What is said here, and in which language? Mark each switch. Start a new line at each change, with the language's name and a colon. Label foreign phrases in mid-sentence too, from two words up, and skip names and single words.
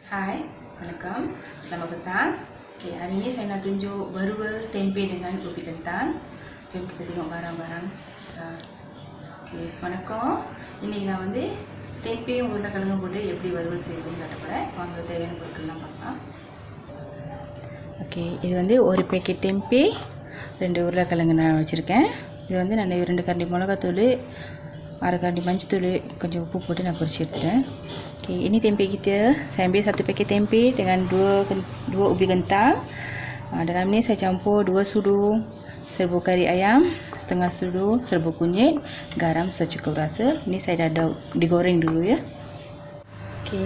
Malay: Hai, Assalamualaikum. Selamat petang. Okay, hari ini saya nak tunjuk berwel tempe dengan ubi kentang. Jom kita tengok barang-barang.
Tamil: Okay, வணக்கம். இன்னைக்கு நான் வந்து tempeh உருளைக்கிழங்கு போட்டு எப்படி வறுவல் செய்யறதுன்னு காட்டப் வாங்க தேவையான பொருட்கள்லாம் பார்க்கலாம். ஓகே, இது வந்து ஒரு பேக்கெட் tempeh, 2 உருளைக்கிழங்கு நான் வச்சுருக்கேன். இது வந்து நான் 2 கரண்டி மிளகாத்தூள், அரை கரண்டி மஞ்சத்தூள், கொஞ்சம் உப்பு போட்டு நான் பொரிச்சு எடுத்துட்டேன்.
Malay: Okay, ini tempe kita. Saya ambil 1 paket tempe dengan 2 ubi kentang. Dalam ni saya campur 2 sudu serbuk kari ayam, setengah sudu serbuk kunyit, garam secukup rasa. Ini saya dah digoreng dulu ya. Okey.